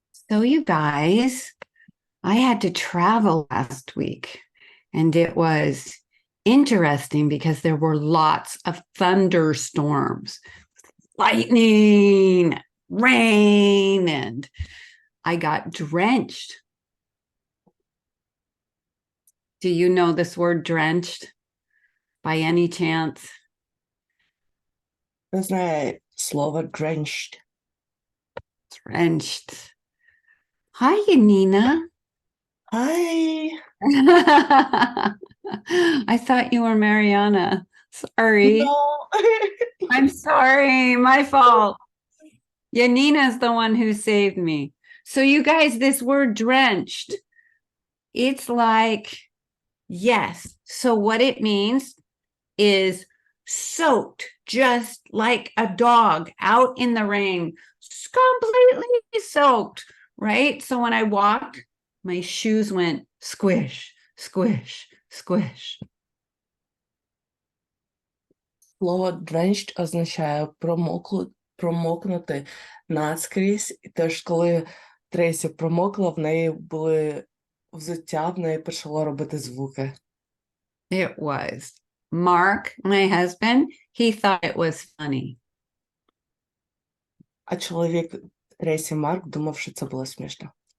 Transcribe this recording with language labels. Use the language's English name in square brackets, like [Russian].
[English] So you guys, I had to travel last week and it was interesting because there were lots of thunderstorms, lightning, rain, and I got drenched. Do you know this word drenched by any chance? [Ukrainian] Не знаю слово drenched. [English] Drenched. Hi, Nina. Hi. I thought you were Mariana. Sorry. No. I'm sorry. My fault. Yanina's the one who saved me. So, you guys, this word drenched, it's like, yes. So, what it means is soaked, just like a dog out in the rain, completely soaked, right? So, when I walked, my shoes went squish, squish, squish. [Ukrainian] Слово drenched означає промокнути наскрізь. І теж, коли Трейсі промокла, в неї були взуття, в неї почало робити звуки. [English] It was. Mark, my husband, he thought it was funny. [Ukrainian] А чоловік Трейсі Марк думав, що це було смішно.